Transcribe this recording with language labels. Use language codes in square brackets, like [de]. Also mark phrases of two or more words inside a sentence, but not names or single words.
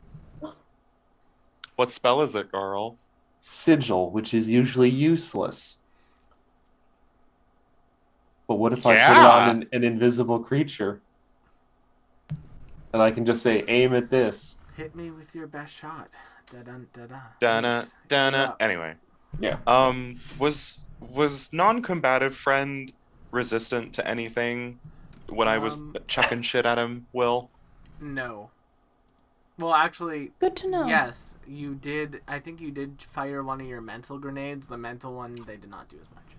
[en] What spell is it, Garl? Sigil, which is usually useless. But what if I put it Yeah. on an invisible creature? And I can just say, aim at this. Hit me with your best shot. Da-dun, da-da. Dana, Lynx, Dana. you're up. Anyway. Yeah. Was non-combative friend resistant to anything when I was chucking shit at him, Will? No. Well, actually, Good to know. yes, you did. I think you did fire one of your mental grenades. The mental one, they did not do as much.